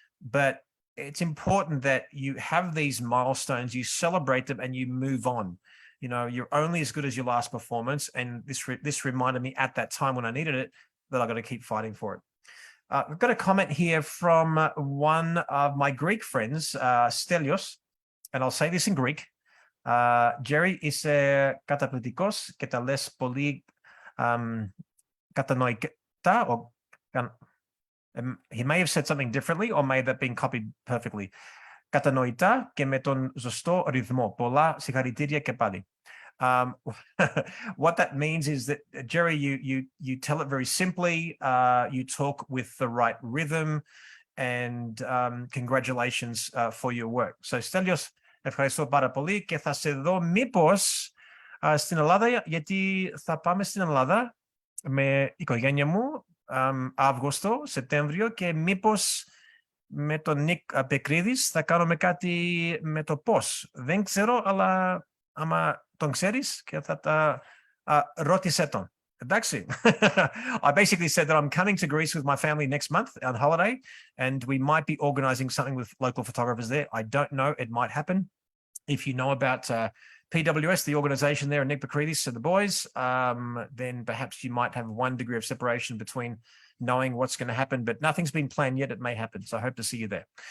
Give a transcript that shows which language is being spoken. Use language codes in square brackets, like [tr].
[en] But it's important that you have these milestones, you celebrate them, and you move on. You know, you're only as good as your last performance. And this reminded me at that time when I needed it that I got to keep fighting for it. We've got a comment here from one of my Greek friends, Stelios, and I'll say this in Greek. [el] Jerry, είσαι καταπληκτικός και τα λες πολύ κατανοητά. [en] He may have said something differently or may that been copied perfectly. [el] Κατανοητά και με τον σωστό ρυθμό. Πολλά συγχαρητήρια και πάλι. [en] What that means is that, Jerry, you tell it very simply, you talk with the right rhythm, and congratulations for your work. [el] So, Stelios, ευχαριστώ πάρα πολύ και θα σε δω μήπως στην Ελλάδα, γιατί θα πάμε στην Ελλάδα με οικογένεια μου Αύγουστο, Σεπτέμβριο, και μήπως με τον Νίκ Πεκρίδης θα κάνουμε κάτι με το πώς. Δεν ξέρω, αλλά άμα τον ξέρεις και θα τα ρώτησε τον. Εντάξει. [en] I basically said that I'm coming to Greece with my family next month on holiday, and we might be organizing something with local photographers there. I don't know. It might happen. If you know about PWS, the organization there, and Nick Pacridis and the boys, then perhaps you might have 1 degree of separation between knowing what's going to happen, but nothing's been planned yet. It may happen. So I hope to see you there.